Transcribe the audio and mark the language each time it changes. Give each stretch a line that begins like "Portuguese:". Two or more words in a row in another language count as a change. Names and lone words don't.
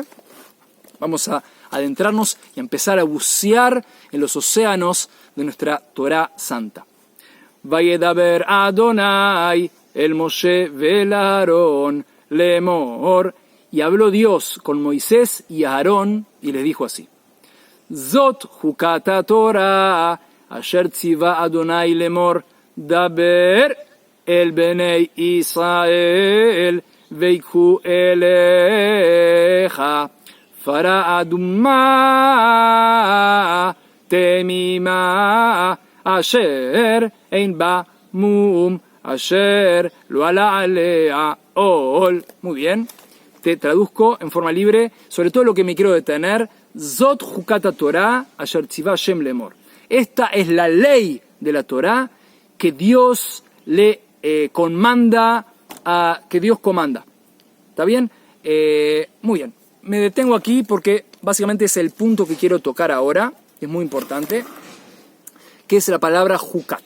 Spanish: Vamos a adentrarnos y empezar a bucear en los océanos de nuestra Torá santa.
Hebrew: וידבר אדני אל משה ואל אהרן לאמר.
Spanish: Y habló Dios con Moisés y Aarón y les dijo así.
Hebrew: זאת חקת התורה אשר צוה אדני לאמר דבר אל בני ישראל ויקחו אליך. פרה אדמה תמימה אשר אין בה מום אשר לא עלה עליה על.
Spanish: Muy bien, te traduzco en forma libre, sobre todo lo que me quiero detener.
Hebrew: זאת חקת התורה אשר צוה השם לאמר.
Spanish: Esta es la ley de la Torah que Dios le comanda, que Dios comanda. ¿Está bien? Muy bien. Me detengo aquí porque básicamente es el punto que quiero tocar ahora, que es muy importante, que es la palabra Jucat.